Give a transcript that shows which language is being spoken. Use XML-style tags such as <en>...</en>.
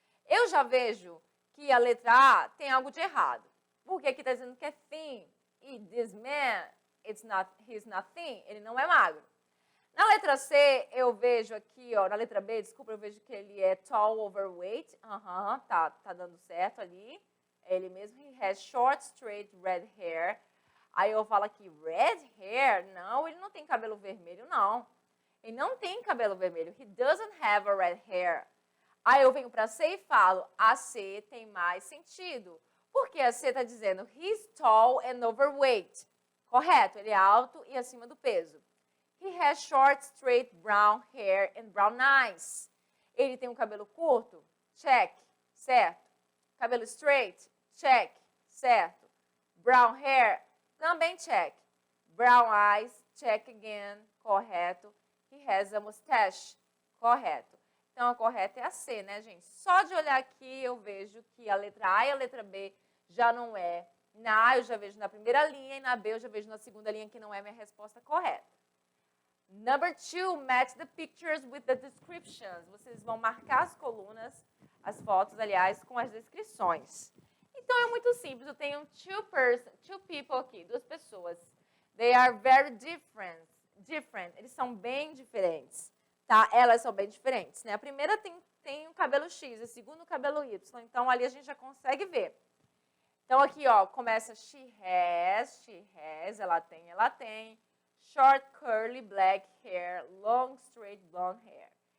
<pt>Eu já vejo que a letra A tem algo de errado. Porque aqui está dizendo que é thin. E</pt> <en>this man, he's not thin.</en> <pt>Ele não é magro. Na letra C, eu vejo aqui, ó, na letra B, desculpa, eu vejo que ele é tall, overweight. Tá dando certo ali. É ele mesmo.</pt> <en>He has short, straight, red hair.</en> <pt>Aí eu falo aqui, red hair? Não, ele não tem cabelo vermelho, não. Ele não tem cabelo vermelho.</pt> <en>He doesn't have a red hair.</en> <pt>Aí eu venho para C e falo, a C tem mais sentido. Porque a C está dizendo,</pt> <en>he's tall and overweight.</en> <pt>Correto, ele é alto e acima do peso.</pt> <en>He has short, straight, brown hair and brown eyes.</en> <pt>Ele tem um cabelo curto? Check, certo. Cabelo straight?</pt> <en>Check, certo. Brown hair? Também check. Brown eyes? Check again, correto. He has a mustache? Correto.</en> <pt>Então, a correta é a C, né, gente? Só de olhar aqui eu vejo que a letra A e a letra B já não é. Na A eu já vejo na primeira linha e na B eu já vejo na segunda linha que não é minha resposta correta.</pt> <en>Number 2, match the pictures with the descriptions.</en> <pt>Vocês vão marcar as colunas, as fotos, aliás, com as descrições. Então, é muito simples. Eu tenho two people aqui, duas pessoas.</pt> <en>They are very different.</en> <pt>Eles são bem diferentes. Tá? Elas são bem diferentes. Né? A primeira tem um cabelo X, a segunda o cabelo Y. Então, ali a gente já consegue ver. Então, aqui, ó, começa she has, ela tem.</pt> <en>Short, curly, black hair, long, straight, blonde hair.</en>